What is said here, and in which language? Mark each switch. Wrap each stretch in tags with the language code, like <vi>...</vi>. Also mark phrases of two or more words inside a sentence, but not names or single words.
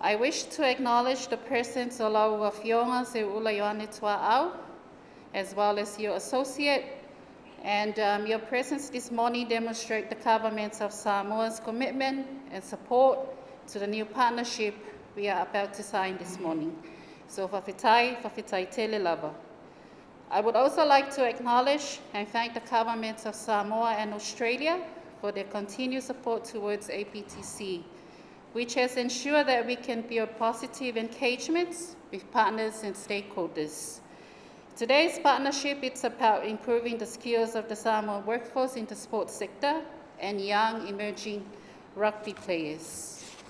<en>I wish to acknowledge the presence of Laua Fionga Se Ulayoane Tua'au, as well as your associate, and your presence this morning demonstrate the government of Samoa's commitment and support to the new partnership we are about to sign this morning.</en> <sm>So whawhitai tele lava.</sm> <en>I would also like to acknowledge and thank the governments of Samoa and Australia for their continued support towards APTC, which has ensured that we can build positive engagements with partners and stakeholders. Today's partnership is about improving the skills of the Samoan workforce in the sports sector and young emerging rugby players.</en>